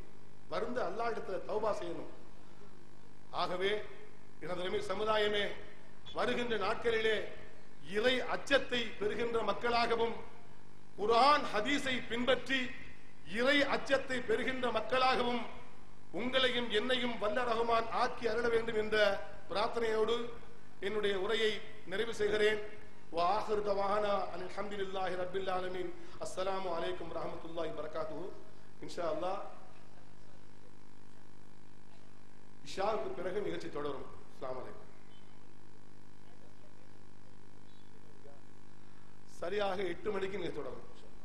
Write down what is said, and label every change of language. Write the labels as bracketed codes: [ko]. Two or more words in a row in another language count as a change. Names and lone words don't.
[ta] வருந்து அல்லாஹ் இடத்துல தௌபா செய்யணும். ஆகவே எனது சமுதாயமே, வருகின்ற நாட்களிலே இறை அச்சத்தை பெறுகின்ற மக்களாகவும், குர்ஆன் ஹதீஸை பின்பற்றி இறை அச்சத்தை பெறுகின்ற மக்களாகவும் உங்களையும் என்னையும் வல்ல ரஹ்மான் ஆக்கி அருள வேண்டும் என்ற பிரார்த்தனையோடு என்னுடைய உரையை நிறைவு செய்கிறேன். [ar] وآخر دعوانا أن الحمد لله رب العالمين. السلام عليكم ورحمة الله وبركاته. إن شاء الله [ta] இஷாவுக்கு பிறகு நிகழ்ச்சி தொடரும். [ar] السلام عليكم. [ta] சரியாக 8 மணிக்கு நிகழ்ச்சி தொடரும்.